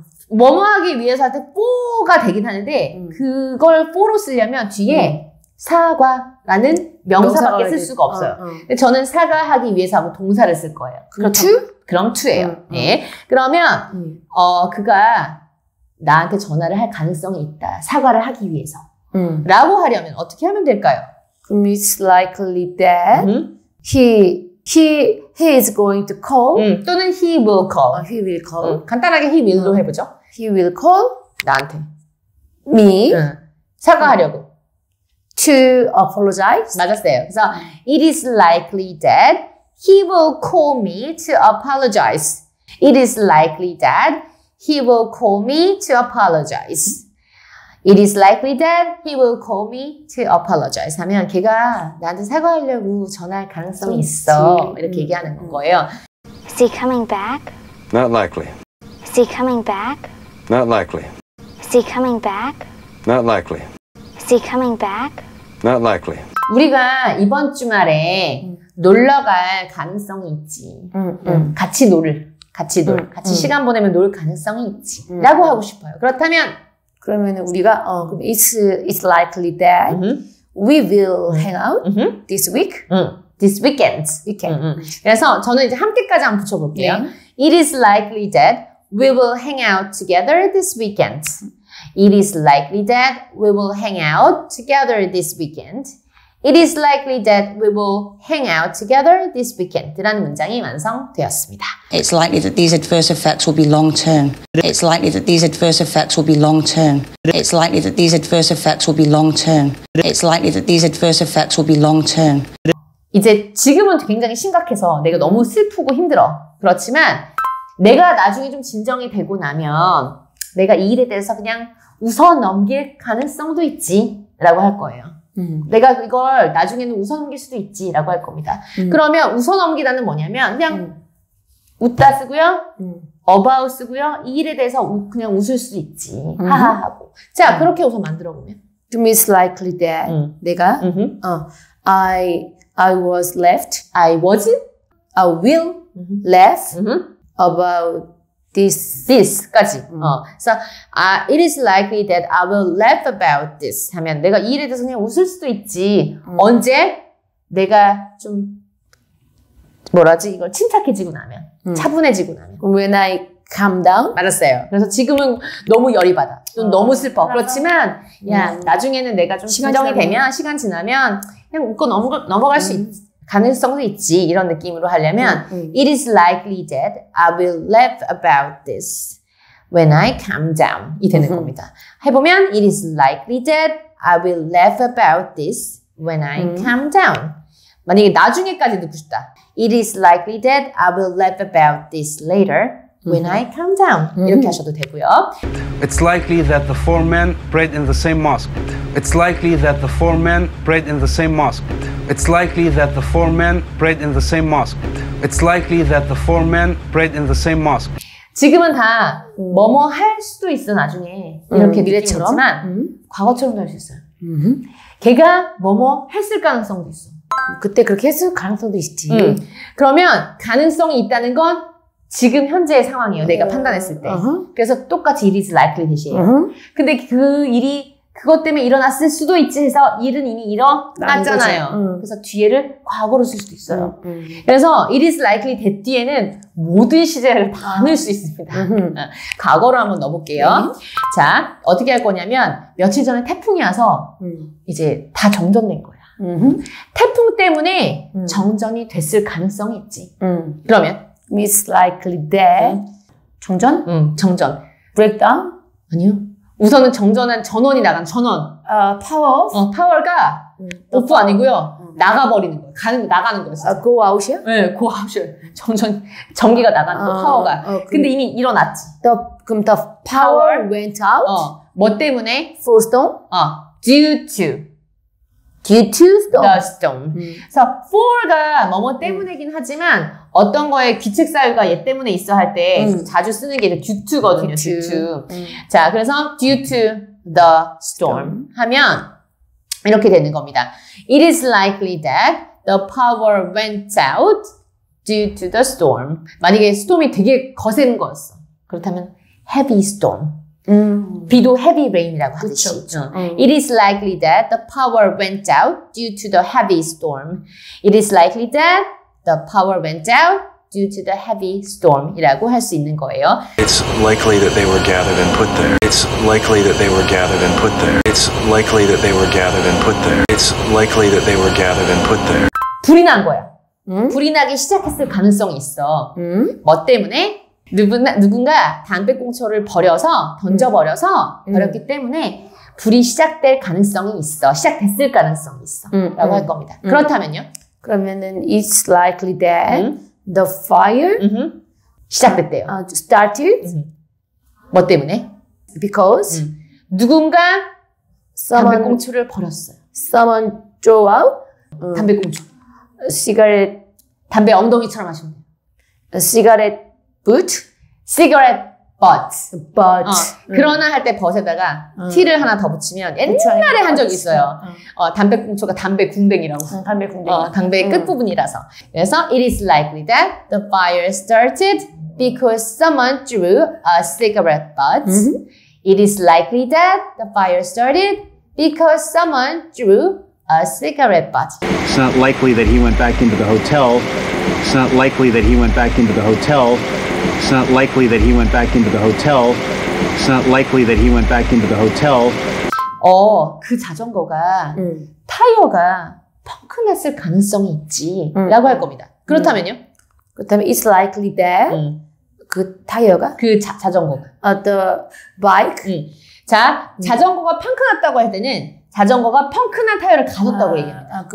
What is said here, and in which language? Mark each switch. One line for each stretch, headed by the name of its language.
Korean: 뭐뭐 하기 위해서 할 때 for가 되긴 하는데 그걸 for로 쓰려면 뒤에 사과라는 명사밖에 쓸 수가 없어요. 근데 저는 사과하기 위해서 하고 동사를 쓸 거예요. 그럼 to? 그럼 to예요. 네. 그러면 그가 나한테 전화를 할 가능성이 있다. 사과를 하기 위해서. 라고 하려면 어떻게 하면 될까요?
English: 그럼 it's likely that he is going to call. 또는 he will call. He will call.
Korean: 간단하게 he will로 해보죠.
English: He will call
Korean: 나한테.
English: me
Korean: 사과하려고.
English: to apologize.
Korean: 맞았어요.
English: 그래서 it is likely that he will call me to apologize. It is likely that he will call me to apologize. It is likely that he will call me to apologize.
Korean: 하면 걔가 나한테 사과하려고 전화할 가능성이 있어. 이렇게 얘기하는 거예요.
English: Is he coming back? Not likely. Is he coming back? Not likely. Is he coming back? Not likely. Is he coming back? Not likely.
Korean: 우리가 이번 주말에 놀러 갈 가능성이 있지. 같이 같이 시간 보내면 놀 가능성이 있지. 라고 하고 싶어요. 그렇다면 그러면 우리가 그럼
English: it's likely that we will hang out this week. This weekend.
Korean: 그래서 저는 이제 함께까지 한번 붙여볼게요.
English: It is likely that we will hang out together this weekend. It is likely that we will hang out together this weekend. It is likely that we will hang out together this weekend.
Korean: 라는 문장이 완성되었습니다.
English: It's likely that these adverse effects will be long term. It's likely that these adverse effects will be long term. It's likely that these adverse effects will be long term. It's likely that these adverse effects will be long term.
Korean: 이제 지금은 굉장히 심각해서 내가 너무 슬프고 힘들어. 그렇지만 내가 나중에 좀 진정이 되고 나면 내가 이 일에 대해서 그냥 웃어 넘길 가능성도 있지 라고 할 거예요. 내가 이걸 나중에는 웃어 넘길 수도 있지 라고 할 겁니다. 그러면 웃어 넘기다는 뭐냐면 그냥 웃다 쓰고요. about 쓰고요. 이 일에 대해서 그냥 웃을 수도 있지. 하하하고. 자, 그렇게 우선 만들어 보면.
English: 그럼 it's likely that 내가 I was left. I will laugh about this까지.
Korean: 그래서
English: it is likely that I will laugh about this
Korean: 하면 내가 이 일에 대해서 그냥 웃을 수도 있지. 언제? 내가 좀 이걸 침착해지고 나면, 차분해지고 나면.
English: When I calm down.
Korean: 맞았어요. 그래서 지금은 너무 열이 받아. 좀 너무 슬퍼. 그렇지만 나중에는 내가 좀 진정이 되면 시간 지나면 그냥 웃고 넘어갈 수 가능성도 있지. 이런 느낌으로 하려면
English: It is likely that I will laugh about this when I calm down 이 되는 겁니다. 해보면 It is likely that I will laugh about this when I calm down.
Korean: 만약에 나중에까지 듣고 싶다.
English: It is likely that I will laugh about this later when I calm down.
Korean: 이렇게 하셔도 되고요.
English: It's likely that the four men prayed in the same mosque. It's likely that the four men prayed in the same mosque. It's likely that the four men prayed in the same mosque. It's likely that the four men prayed in the same mosque.
Korean: 지금은 다 뭐뭐 할 수도 있어 나중에 이렇게 미래처럼 과거처럼도 할 수 있어요. 걔가 뭐뭐 했을 가능성도 있어. 그때 그렇게 했을 가능성도 있지. 그러면 가능성이 있다는 건 지금 현재의 상황이에요. 내가 판단했을 때. 그래서 똑같이
English: it is likely
Korean: 대시예요. 근데 그 일이 그것 때문에 일어났을 수도 있지 해서 일은 이미 일어났잖아요. 그래서 뒤에를 과거로 쓸 수도 있어요. 그래서
English: it is likely that
Korean: 뒤에는 모든 시제를 다 넣을 수 있습니다. 과거로 한번 넣어볼게요. 자, 어떻게 할 거냐면 며칠 전에 태풍이 와서 이제 다 정전된 거야. 태풍 때문에 정전이 됐을 가능성이 있지. 그러면
English: It's likely that 정전?
Korean: 정전.
English: breakdown?
Korean: 아니요. 우선은 정전한 전원이 나간 전원.
English: power?
Korean: 파워가 오프 아니고요. 나가버리는 거예요. 나가는 거였어요.
English: go out이요?
Korean: 네, go out이요. 전기가 나가는 거, 파워가. 근데 이미 일어났지.
English: 그럼 the power went out?
Korean: 뭐 때문에?
English: for storm? due to storm. the storm.
Korean: 그래서 for가 뭐뭐 때문이긴 하지만 어떤 거에 귀책사유가 얘 때문에 있어 할 때 자주 쓰는 게 due to거든요.
English: due to.
Korean: 자, 그래서
English: due to the storm
Korean: 하면 이렇게 되는 겁니다.
English: It is likely that the power went out due to the storm.
Korean: 만약에 스톰이 되게 거센 거였어. 그렇다면
English: heavy storm.
Korean: 비도
English: heavy rain
Korean: 이라고 하듯이.
English: It is likely that the power went out due to the heavy storm. It is likely that the power went out due to the heavy storm이라고
Korean: 할 수 있는 거예요.
English: It's likely that they were gathered and put there. It's likely that they were gathered and put there. It's likely that they were gathered and put there. It's likely that they were gathered and put there.
Korean: 불이 난 거야. 불이 나기 시작했을 가능성이 있어. 뭐 때문에? 누군가 담배꽁초를 던져버려서 버렸기 때문에 불이 시작될 가능성이 있어. 시작됐을 가능성이 있어. 라고 할 겁니다. 그렇다면요? 그러면은
English: it's likely that the fire
Korean: 시작됐대요.
English: started
Korean: 뭐 때문에?
English: because
Korean: 누군가 담배꽁초를 버렸어요.
English: someone threw out
Korean: 담배꽁초.
English: cigarette
Korean: 담배 엉덩이처럼 하시면 돼요.
English: cigarette butt cigarette butt. but
Korean: 그러나 할 때 벗에다가 t를 하나 더 붙이면 옛날에 한 적이 있어요. 담배꽁초가 담배 궁뎅이라고. 담배 궁뎅이. 담배의 끝부분이라서.
English: 그래서 it is likely that the fire started because someone drew a cigarette butt. It is likely that the fire started because someone drew a cigarette butt. It's not likely that he went back into the hotel. It's not likely that he went back into the hotel. It's not likely that he went back into the hotel. It's not likely that he went back into the hotel.
Korean: 그 자전거가 타이어가 펑크났을 가능성이 있지 라고 할 겁니다. 그렇다면요?
English: 그렇다면 it's likely that
Korean: 그 타이어가 그 자전거가
English: the bike
Korean: 자, 자전거가 펑크났다고 할 때는 자전거가 펑크난 타이어를 가졌다고 얘기합니다.